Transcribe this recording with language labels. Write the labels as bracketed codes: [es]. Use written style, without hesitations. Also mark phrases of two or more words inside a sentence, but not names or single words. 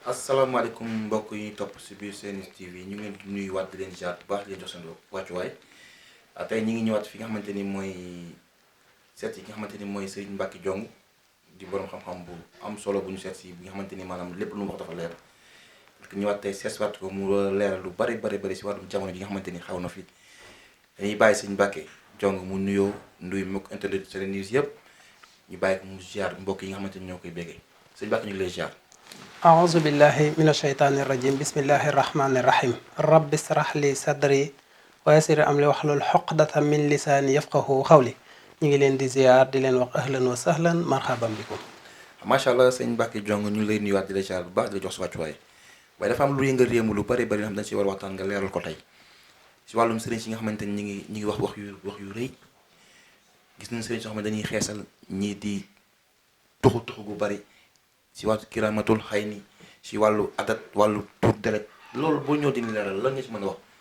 [wo] asalaamaaleykum mbokk yi topp si biir Sen TV ñu ngi leen di nuyuwaat di leen ziar bu baax di leen jox seen wàccuwaay tey ñu ngi ñëwaat fi nga xamante ni mooy seet yi nga xamante ni mooy Serigne Mbacke Diong di borom xam-xam bu am solo bu ñu seet si bi nga xamante ni maanaam lépp lu mu wax dafa leer [fr] parce que [wo] ñëwaat tey seetwaat ko mu leeral lu bari si wàllum jamono ji nga xamante ni xaw na fi dañuy bàyyi Serigne Mbacke Diong mu nuyoo nuyu mbokk internet Sen News yëpp ñu bàyyi ko mu ziar mbokk yi nga xamante ni ñoo koy béggee Serigne Mbacke ñu ngi lay ziar. [ar] أعوذ بالله من الشيطان الرجيم بسم الله الرحمن الرحيم رب اشرح لي صدري ويسر أمري واحلل عقدة من لساني يفقهوا قولي [wo] ñu ngi leen di ziar di leen wax [ar] أهلا وسهلا مرحبا بكم. ما شاء الله [wo] sëñ Mbacke Diong ñu ngi lay nuyuwaat di la ziar bu baax di la jox sa wàccuwaay waaye dafa am lu yëngal réew mi lu bari nga xam dañ si war a waxtaan nga leeral ko tey si wàllum sëriñ si nga xamante ni ñi ngi wax yu rëy gis nañ sëriñ soo xam ne dañuy xeesal ñii di tuxu gu bari si wàllu kiramatul xay ni si wàllu adat wàllu tur deret loolu boo ñëw di leeral lan nga si mën a wax.